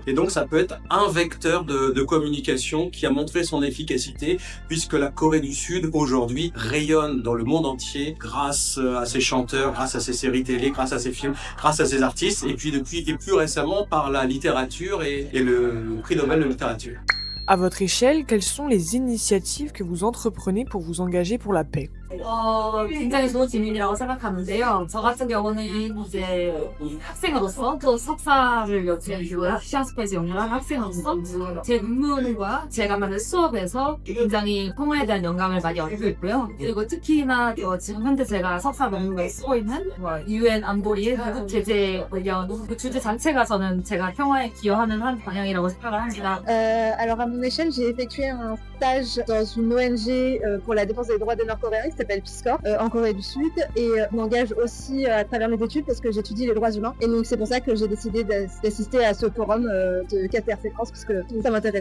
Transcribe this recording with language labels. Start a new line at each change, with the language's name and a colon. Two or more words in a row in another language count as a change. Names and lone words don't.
French: Et donc ça peut être un vecteur de communication qui a montré son efficacité, puisque la Corée du Sud aujourd'hui rayonne dans le monde entier grâce à ses chanteurs, grâce à ses séries télé, grâce à ses films, grâce à ses artistes, et puis plus récemment par la littérature et le prix Nobel de littérature. À votre échelle, quelles sont les initiatives que vous entreprenez pour vous engager pour la paix?
Korean: 굉장히 좋은 질문이라고 생각하는데요. 저 같은 경우는 이제 학생으로서 또 석사를 요즘 시아스페이스 연구하는 학생으로서 제 논문과 제가 만든 수업에서 굉장히 평화에 대한 영감을 많이 얻고 있고요. 그리고 특히나 지금 현재 제가 석사 논문에 쓰고 있는 UN 안보리 한국 제재 관련 그 주제 자체가 저는 제가 평화에 기여하는 한 방향이라고 생각을 합니다.
French: Alors à mon échelle, j'ai effectué un stage dans une ONG pour la défense des droits des Nord-Coréens qui s'appelle Peace Corps en Corée du Sud, et je m'engage aussi à travers mes études parce que j'étudie les droits humains, et donc c'est pour ça que j'ai décidé d'assister à ce forum de KTRC France parce que ça m'intéresse.